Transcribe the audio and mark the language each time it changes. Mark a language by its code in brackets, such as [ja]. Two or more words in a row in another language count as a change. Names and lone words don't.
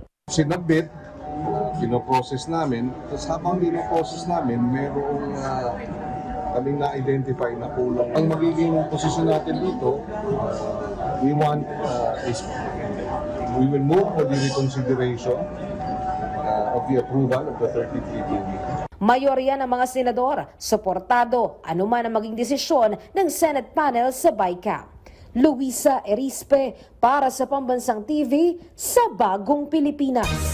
[tl] Sinabit, pinoprocess namin, tapos habang pinoprocess namin, merong kaming na-identify na kulang. Ang magiging posisyon natin dito, [en] we will move for the reconsideration of the approval of the 33 billion. [tl] Mayorya ng mga senador, suportado anuman ang maging desisyon ng [en] Senate panel [tl] sa BICAM. Luisa Erispe para sa Pambansang TV sa Bagong Pilipinas.